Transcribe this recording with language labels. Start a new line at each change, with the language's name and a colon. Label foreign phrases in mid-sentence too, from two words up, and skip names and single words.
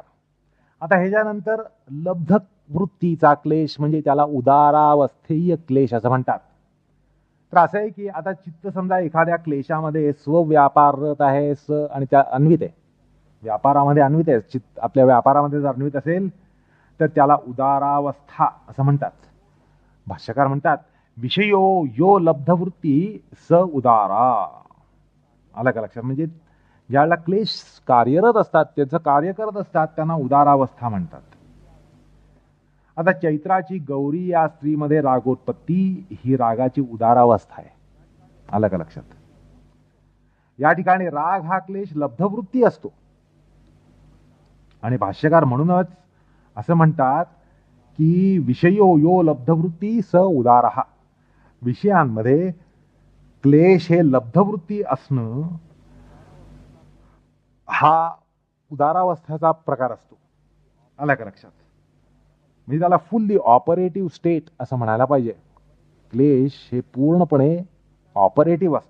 Marathi: आता ह्याच्यानंतर लब्ध वृत्तीचा क्लेश म्हणजे त्याला उदारावस्थेय क्लेश असं म्हणतात. तर असं आहे की आता चित्त समजा एखाद्या क्लेशामध्ये स्वव्यापाररत आहे आणि त्या अन्वित आहे, व्यापारामध्ये अन्वित आहे, चित्त आपल्या व्यापारामध्ये जर अन्वित असेल तर त्याला उदारावस्था असं म्हणतात. भाष्यकार म्हणतात
Sanskrit: विषयो यो लब्धवृत्ती स उदारा.
Marathi: आला का लक्षात? म्हणजे ज्याला क्लेश कार्यरत असतात, त्याचं कार्य करत असतात, त्यांना उदारावस्था म्हणतात. आता चैत्राची गौरी या स्त्रीमध्ये रागोत्पत्ती ही रागाची उदारावस्था आहे. आलं का लक्षात? या ठिकाणी राग हा क्लेश लब्धवृत्ती असतो आणि भाष्यकार म्हणूनच असं म्हणतात की
Sanskrit: विषयो यो लब्धवृत्ती स उदारहा.
Marathi: विषयांमध्ये क्लेश हे लब्धवृत्ती असणं हा उदारावस्थेचा प्रकार असतो. आला का लक्षात? म्हणजे त्याला
English: fully operative state
Marathi: असं म्हणायला पाहिजे. क्लेश हे पूर्णपणे ऑपरेटिव्ह असतात.